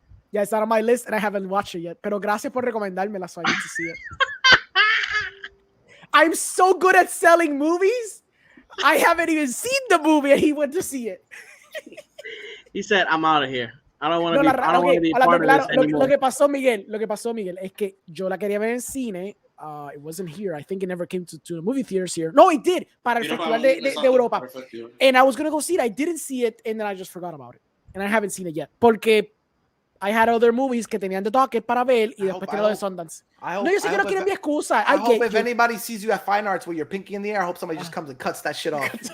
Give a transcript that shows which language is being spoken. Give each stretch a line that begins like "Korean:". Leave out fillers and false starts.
English: Yeah, it's not on my list, and I haven't watched it yet.
Spanish: Pero gracias por recomendármela,
English: so I need to see it. I'm so good at selling movies. I haven't even seen the movie, and he went to see it. He said, "I'm out of here. I don't want to be part of this anymore."
Spanish: Lo que pasó, Miguel, es que yo la quería ver en cine.
English: It wasn't here. I think it never came to the movie theaters here. No, it did.
Spanish: Para el Festival de Europa.
English: And I was going to go see it. I didn't see it, and then I just forgot about it. And I haven't seen it yet. Porque I had other movies
Spanish: que tenían de docket para ver y después tiene lo de Sundance. No, yo sé que no quieren mi excusa.
English: I hope if anybody sees you at Fine Arts with your pinky in the air, I hope somebody just comes and cuts that shit off.